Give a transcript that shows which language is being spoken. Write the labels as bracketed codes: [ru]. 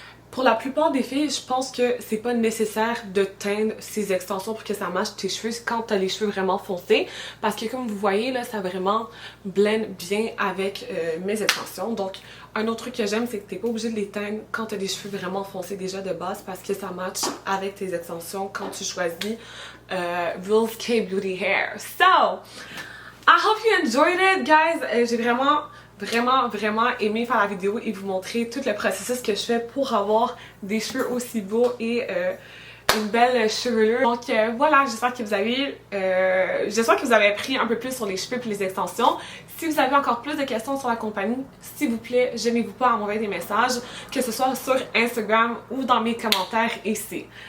[fr] Pour la plupart des filles, je pense que c'est pas nécessaire de teindre ces extensions pour que ça matche tes cheveux quand t'as les cheveux vraiment foncés. Parce que comme vous voyez, là, ça vraiment blend bien avec mes extensions. Donc, un autre truc que j'aime, c'est que t'es pas obligé de les teindre quand t'as des cheveux vraiment foncés déjà de base parce que ça match avec tes extensions quand tu choisis Rules K Beauty Hair. [en] So, I hope you enjoyed it, guys. [fr] J'ai vraiment aimé faire la vidéo et vous montrer tout le processus que je fais pour avoir des cheveux aussi beaux et une belle chevelure. Donc voilà, j'espère que vous avez appris un peu plus sur les cheveux et les extensions. Si vous avez encore plus de questions sur la compagnie, s'il vous plaît, gênez-vous pas à m'envoyer des messages, que ce soit sur Instagram ou dans mes commentaires ici.